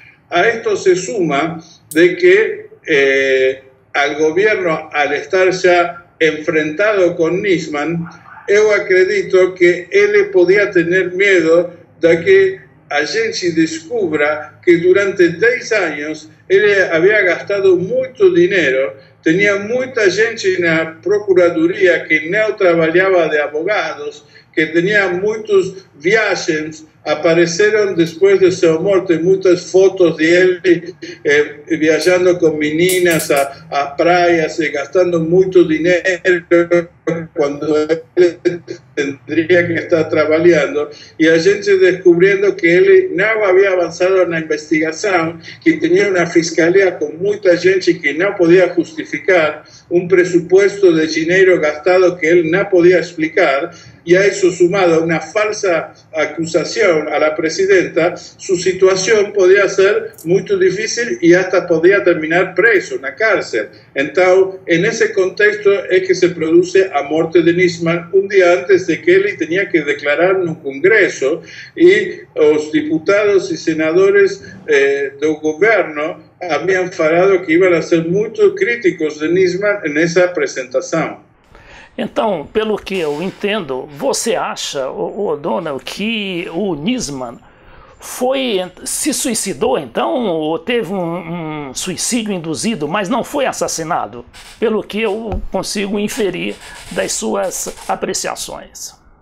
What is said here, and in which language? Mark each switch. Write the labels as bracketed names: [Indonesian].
[Spanish] A esto se suma de que al gobierno, al estar ya enfrentado con Nisman, yo acredito que él podía tener miedo de que a gente descubra que durante 10 años él había gastado mucho dinero [Portuguese] tinha muita gente na procuradoria que não trabalhava de advogados, que tinha muitas viagens. Apareceram depois de sua morte muitas fotos dele viajando com meninas a praias e gastando muito dinheiro quando ele tendría que estar trabalhando, e a gente descobrindo que ele não havia avançado na investigação, que tinha uma fiscalia com muita gente que não podia justificar, [Spanish] presupuesto [Portuguese] de dinheiro gastado que ele não podia explicar, [Spanish] y a eso sumado a una falsa acusación a la presidenta, su situación podía ser muy difícil y hasta podía terminar preso en la cárcel. Entonces, en ese contexto es que se produce a muerte de Nisman un día antes de que él tenía que declarar en un congreso, y los diputados y senadores del gobierno habían falado que iban a ser muy críticos de Nisman en esa presentación. [Portuguese] Então, pelo que eu entendo, você acha, O'Donnell, que o Nisman se suicidou então, ou teve um suicídio induzido, mas não foi assassinado? Pelo que eu consigo inferir das suas apreciações.